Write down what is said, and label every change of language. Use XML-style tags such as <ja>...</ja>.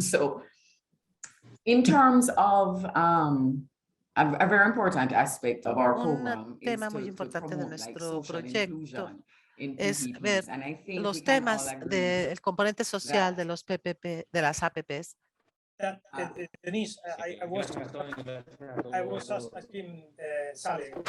<en>So in terms of a very important aspect of our program</en> <es>Un tema muy importante de nuestro proyecto es ver los temas del componente social de los PPP, de las APPs.</es> <en>Denise, I was asking Sale.</en>